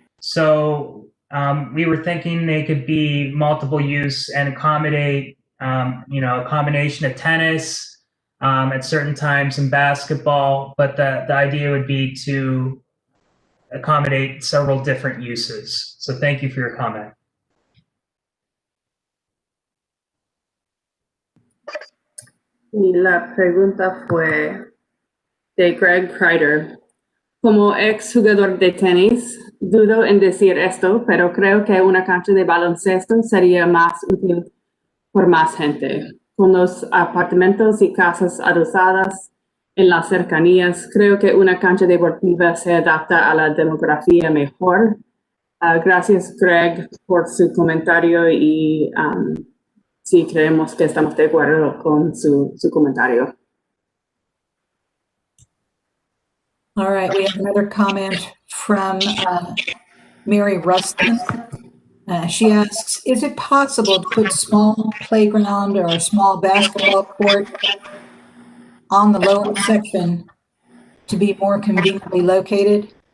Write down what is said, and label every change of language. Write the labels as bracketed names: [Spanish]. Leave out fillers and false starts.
[English] So we were thinking they could be multiple use and accommodate, a combination of tennis at certain times and basketball, but the idea would be to accommodate several different uses. So thank you for your comment. [Spanish] Y la pregunta fue de Greg Kreider. Como ex jugador de tenis, dudo en decir esto, pero creo que una cancha de baloncesto sería más útil por más gente. Con los apartamentos y casas adosadas en las cercanías, creo que una cancha deportiva se adapta a la demografía mejor. Gracias, Greg, por su comentario y sí, creemos que estamos de acuerdo con su comentario. [English] All right, we have another comment from Mary Rustin. She asks, is it possible to put small playground or a small basketball court on the lower section to be more conveniently located?